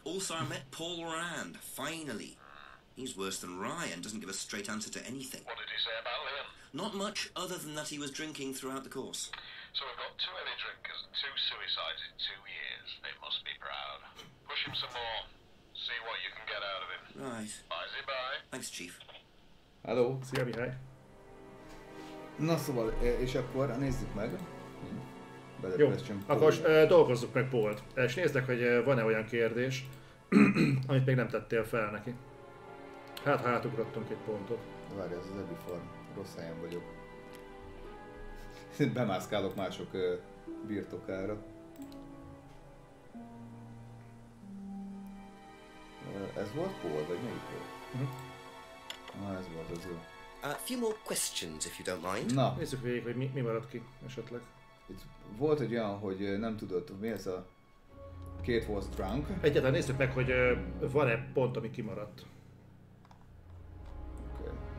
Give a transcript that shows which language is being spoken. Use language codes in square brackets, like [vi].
[en] Also, I met Paul Rand, finally. He's worse than Ryan, doesn't give a straight answer to anything. What did he say about Liam? Not much, other than that he was drinking throughout the course. So we've got 2 heavy drinkers and 2 suicides in 2 years. They must be proud. Push him some more. See what you can get out of him. Right. Bye. Thanks, Chief. Hello. [hu] Szia, Mihály. Na szóval, és akkor nézzük meg. Jó, akkor most dolgozzuk meg Pault. És nézzük, hogy van-e olyan kérdés, amit még nem tettél fel neki. Hát, ha átugrottunk egy pontot. Várj, ez az Ebifarm. Rossz helyen vagyok. Bemászkálok mások birtokára. Ez volt Paul, vagy melyik volt? Ez volt az ő. [en] A few more questions, if you don't mind. [hu] Na, Nézzük végig, hogy mi maradt ki esetleg. itt volt egy olyan, hogy nem tudod, mi ez a [en] Kate was drunk. [hu] Egyáltalán nézzük meg, hogy van-e pont, ami kimaradt. [en] Okay.